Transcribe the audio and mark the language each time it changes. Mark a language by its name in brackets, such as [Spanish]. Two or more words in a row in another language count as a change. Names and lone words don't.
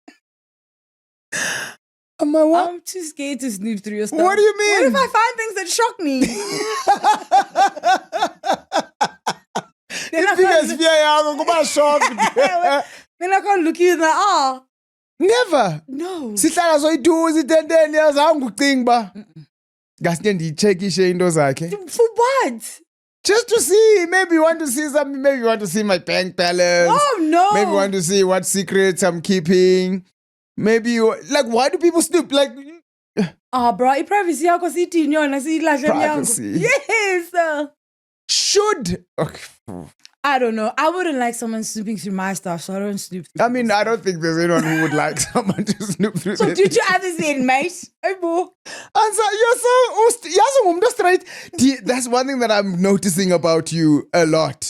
[English] Am I what? I'm too scared to snoop through your stuff. What do you mean? What if I find things that shock me? Then I can't- shocked. Then I can't look you in the eye. Never. No. [Xhosa] Sihlala soyiduza itenteni yazange ucinga ba. Ngasinye ndiyicheckishe into zakhe. [English] For what? Just to see, maybe you want to see something, maybe you want to see my bank balance. Oh no. Maybe you want to see what secrets I'm keeping. Maybe you, like, why do people snoop? Like, [Xhosa] Bro, i-privacy yakho siyithini yona siyilahle emnyango. [English] Privacy. Yes. should. Okay. I don't know. I wouldn't like someone snooping through my stuff, so I don't snoop through I mean, people's I don't think there's anyone who would like someone to snoop through So their did you ever say it, mate? Hey, bro. And so you're so straight. That's one thing that I'm noticing about you a lot.